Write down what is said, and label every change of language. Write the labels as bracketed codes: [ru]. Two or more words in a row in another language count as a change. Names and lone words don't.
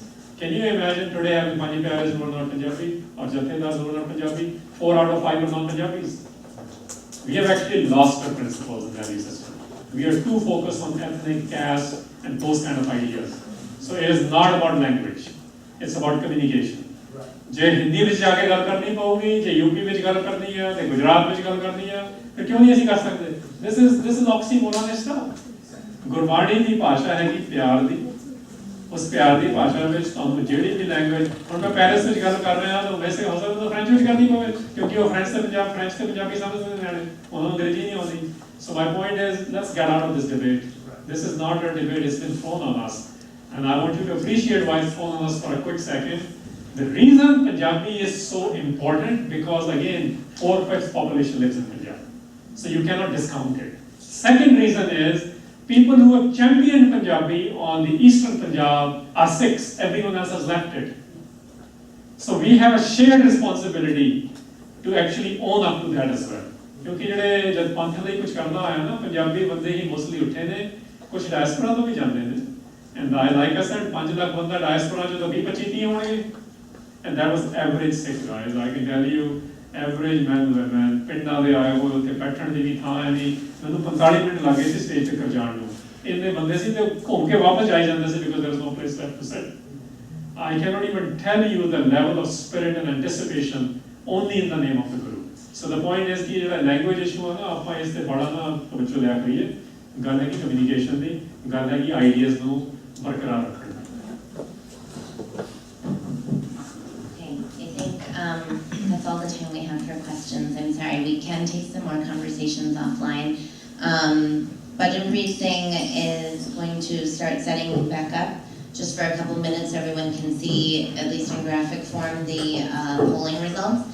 [en] Can you imagine today having Panji Pyares who are not Punjabi or Jathedars who are not Punjabi? 4 out of 5 are non-Punjabis. We have actually lost our principles in value system. We are too focused on ethnic, caste, and those kind of ideas. So it is not about language. It's about communication. [pa] ਜੇ ਹਿੰਦੀ ਵਿੱਚ ਜਾ ਕੇ ਗੱਲ ਕਰਨੀ ਪਊਗੀ, ਜੇ ਯੂਪੀ ਵਿੱਚ ਗੱਲ ਕਰਨੀ ਹੈ, ਤੇ ਗੁਜਰਾਤ ਵਿੱਚ ਗੱਲ ਕਰਨੀ ਹੈ, ਫਿਰ ਕਿਉਂ ਨਹੀਂ ਅਸੀਂ ਕਰ ਸਕਦੇ? [en] This is oxymoron stuff. [pa] ਗੁਰਬਾਣੀ ਦੀ ਭਾਸ਼ਾ ਹੈਗੀ ਪਿਆਰ ਦੀ। ਉਸ ਪਿਆਰ ਦੀ ਭਾਸ਼ਾ ਵਿੱਚ ਤੁਹਾਨੂੰ ਜਿਹੜੀ ਵੀ ਲੈਂਗੁਏਜ, ਹੁਣ ਮੈਂ ਪੈਰਿਸ ਵਿੱਚ ਗੱਲ ਕਰ ਰਿਹਾ ਤਾਂ ਵੈਸੇ ਹੋ ਸਕਦਾ ਤਾਂ ਫ੍ਰੈਂਚ ਵਿੱਚ ਕਰਨੀ ਪਵੇ, ਕਿਉਂਕਿ ਉਹ ਫ੍ਰੈਂਚ ਤੇ ਪੰਜਾਬੀ ਸਮਝਦੇ ਨੇ ਨਿਆਣੇ, ਉਹਨਾਂ ਨੂੰ ਅੰਗਰੇਜ਼ੀ ਨਹੀਂ ਆਉਂਦੀ। [en] So my point is, let's get out of this debate. This is not a debate, it's been thrown on us. And I want you to appreciate why it's thrown on us for a quick second. The reason Punjabi is so important, because again, 4/5 population lives in Punjab. So you cannot discount it. Second reason is, people who have championed Punjabi on the eastern Punjab are Sikhs, everyone else has left it. So we have a shared responsibility to actually own up to that as well. [pa] ਕਿਉਂਕਿ ਜਿਹੜੇ ਜਦ ਪੰਥ ਲਈ ਕੁਝ ਕਰਨਾ ਆਇਆ ਨਾ, ਪੰਜਾਬੀ ਬੰਦੇ ਹੀ ਮੋਸਟਲੀ ਉੱਠੇ ਨੇ, ਕੁਝ ਡਾਇਸਪੋਰਾ ਤੋਂ ਵੀ ਜਾਂਦੇ ਨੇ, [en] and like I said [pa] 5 ਲੱਖ ਬੰਦਾ ਡਾਇਸਪੋਰਾ ਚ ਤਾਂ 20-25 ਹੋਣਗੇ, [en] and that was average Sikh guys, I can tell you, average man woman, [pa] ਪਿੰਡਾਂ ਦੇ ਆਏ ਹੋਏ, ਉੱਥੇ ਬੈਠਣ ਦੀ ਵੀ ਥਾਂ ਹੈ ਨਹੀਂ, ਮੈਨੂੰ 45 ਮਿੰਟ ਲੱਗੇ ਸੀ ਸਟੇਜ ਤੱਕ ਜਾਣ ਨੂੰ, ਇੰਨੇ ਬੰਦੇ ਸੀ ਤੇ ਘੁੰਮ ਕੇ ਵਾਪਸ ਆਈ ਜਾਂਦੇ ਸੀ, [en] because there was no place left to sit. I cannot even tell you the level of spirit and anticipation only in the name of the Guru. So the point is [hi] कि जो [en] language issue [hi] है ना, आप इससे बड़ा ना तवज्जो लिया करिए, [pa] ਗੱਲ ਹੈ ਕਿ communication ਦੀ, ਗੱਲ ਹੈ ਕਿ ideas ਨੂੰ ਬਰਕਰਾਰ ਰੱਖਣਾ. [en] Okay, I think that's all the time we have for questions. I'm sorry, we can take some more conversations offline. Budget briefing is going to start setting back up. Just for a couple minutes, everyone can see, at least in graphic form, the polling results.